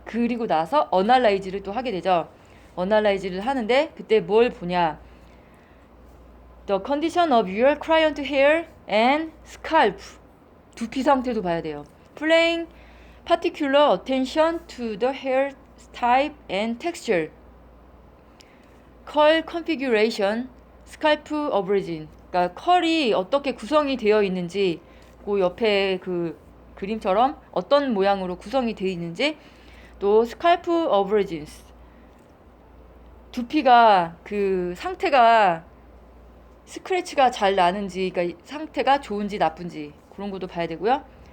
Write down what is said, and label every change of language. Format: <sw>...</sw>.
<ko>그리고 나서 어널라이즈를 또 하게 되죠. 어널라이즈를 하는데 그때 뭘 보냐?</ko> <en>The condition of your client hair and scalp.</en> <ko>두피 상태도 봐야 돼요.</ko> <en>Paying particular attention to the hair type and texture. curl configuration, scalp origin.</en> <ko>그러니까 컬이 어떻게 구성이 되어 있는지 그 옆에 그 그림처럼 어떤 모양으로 구성이 되어 있는지 또 스칼프 어브리진스 두피가 그 상태가 스크래치가 잘 나는지 그러니까 상태가 좋은지 나쁜지 그런 것도 봐야 되고요.</ko>